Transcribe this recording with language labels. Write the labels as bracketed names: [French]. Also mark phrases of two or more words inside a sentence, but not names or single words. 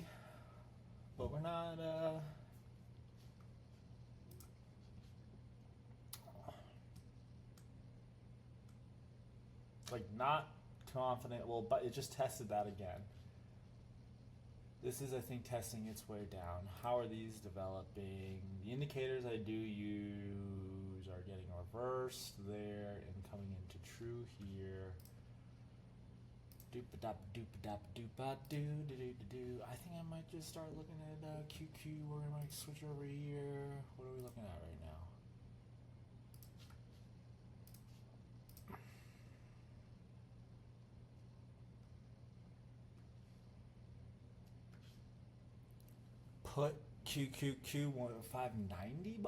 [English] But we're not, not confident. Well, but it just tested that again. This is, I think, testing its way down. How are these developing? The indicators I do use are getting reversed there and coming into true here. Doop-a-dop-doop-a-dop-doop-a-doo-doo-doo-doo. I think I might just start looking at QQ. We're going to switch over here. What are we looking at right now? Put QQQ 590, boy?